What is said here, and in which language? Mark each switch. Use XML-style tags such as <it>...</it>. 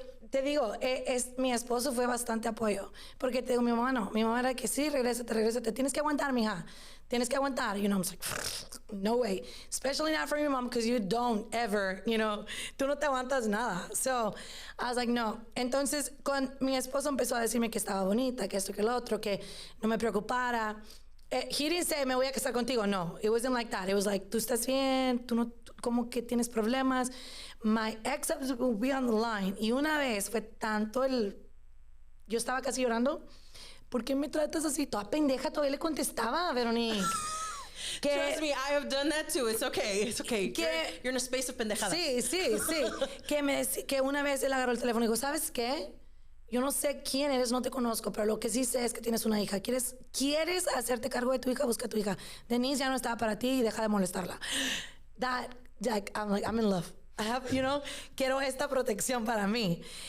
<es>Te digo, mi esposo fue bastante apoyo, porque te digo, mi mamá era que sí, regrésate, tienes que aguantar, mija, tienes que aguantar,</es> <en>you know, I'm like, no way, especially not for your mom, because you don't ever, you know,</en> <es>tú no te aguantas nada,</es> <en>so I was like, no,</en> <es>entonces, mi esposo empezó a decirme que estaba bonita, que esto, que lo otro, que no me preocupara.</es> <en>He didn't say,</en> <es>me voy a casar contigo,</es> <en>no, it wasn't like that, it was like,</en> <es>tú estás bien, tú no, como que tienes problemas.</es> <en>My ex will be on the line.</en> <es>Y una vez fue tanto yo estaba casi llorando. ¿Por qué me tratas así? Toda pendeja, todavía le contestaba, Veronique.</es> <en>Trust me, I have done that too. It's okay. It's okay. You're in a space of pendejada.</en> <es>Sí. que una vez él agarró el teléfono y dijo, ¿sabes qué? Yo no sé quién eres, no te conozco, pero lo que sí sé es que tienes una hija. ¿Quieres hacerte cargo de tu hija? Busca a tu hija. Denisse ya no estaba para ti y deja de molestarla.</es> <en>I'm in love. I have, you know,</en> <es>quiero esta protección para mí.</es>